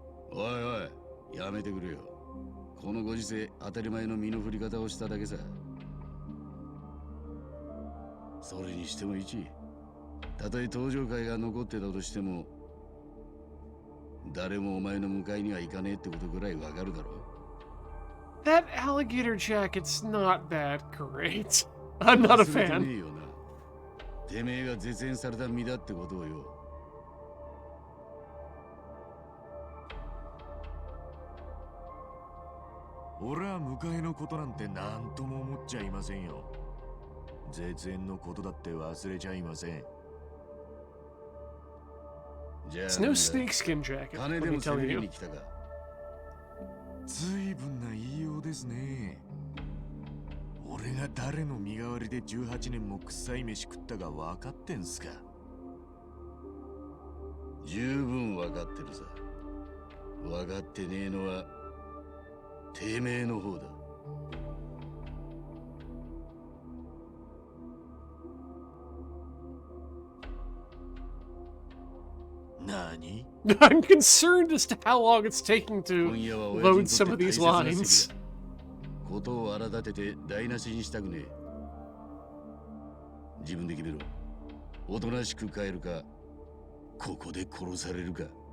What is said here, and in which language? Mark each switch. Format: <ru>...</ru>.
<ja>おいおい、やめてくれよ。このご時世、当たり前の身の振り方をしただけさ。それにしても一、たとえ登場会が残ってたとしても、誰もお前の迎えには行かねえってことぐらいわかるだろ。</ja> <en>That alligator jacket's not that great. I'm not a fan.</en> <ja>てめえが絶縁された身だってことをよ。俺は迎えのことなんて何とも思っちゃいませんよ。絶縁のことだって忘れちゃいません。</ja> <en>It's no snakeskin jacket, let me tell you.</en> <ja>随分な言いようですね。俺が誰の身代わりで18年も臭い飯食ったか分かってんすか。十分分かってるさ。分かってねえのはてめえの方だ。何?</ja> <en>I'm concerned as to how long it's taking to load some of these lines.</en> <ja>ことを荒立てて台無しにしたくねえ。自分で決めろ。おとなしく帰るか、ここで殺されるか。</ja>